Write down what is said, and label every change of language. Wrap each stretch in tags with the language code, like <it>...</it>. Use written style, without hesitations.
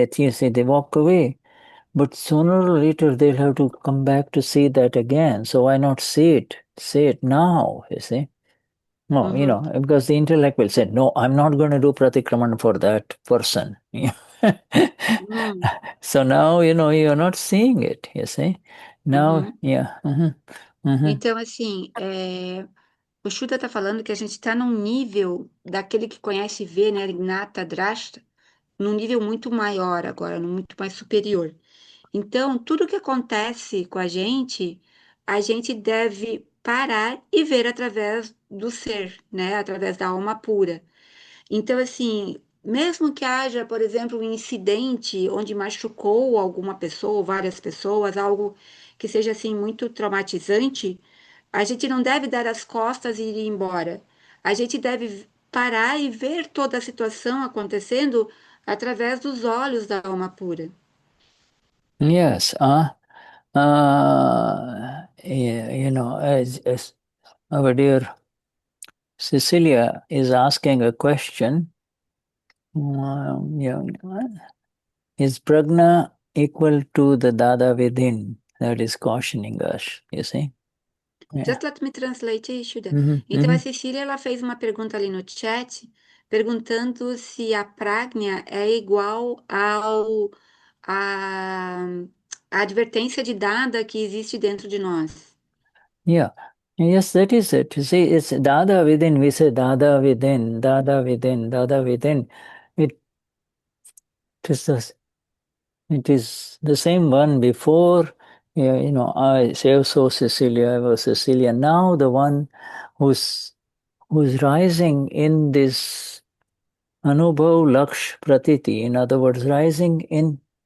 <en>But you say they walk away, but sooner or later they'll have to come back to see that again. So why not see it? See it now, you see. No, Uhum. because the intellect will say, no, I'm not going to do pratikraman for that person. Uhum. So now, you're not seeing it, you see. Now, Uhum. yeah. Mhm.</en> <pt>Então, assim, o Shuddha está falando que a gente está num nível daquele que conhece e vê, né, Gnata, Drashta, num nível muito maior agora, muito mais superior. Então, tudo que acontece com a gente deve parar e ver através do ser, né, através da alma pura. Então, assim, mesmo que haja, por exemplo, um incidente onde machucou alguma pessoa, ou várias pessoas, algo que seja assim muito traumatizante, a gente não deve dar as costas e ir embora. A gente deve parar e ver toda a situação acontecendo através dos olhos da alma pura.</pt> <en>Yes. Yeah, as our dear Cecilia is asking a question. Yeah, is prajna equal to the dada within that is cautioning us, you see? Yeah. Just let me translate, Shuddha. Mhm,</en> <pt>Então, a mhm. Cecília, ela fez uma pergunta ali no chat, perguntando se a pragna é igual a, a advertência de dada que existe dentro de nós.</pt> <en>Yeah. Yes, that is it. You see, it's Dada within. We say Dada within, Dada within, Dada within. It is the same one before. Yeah, I say so Cecilia, I was Cecilia. Now the one who's rising in this Anubhav Laksh Pratiti, in other words, rising in.</en>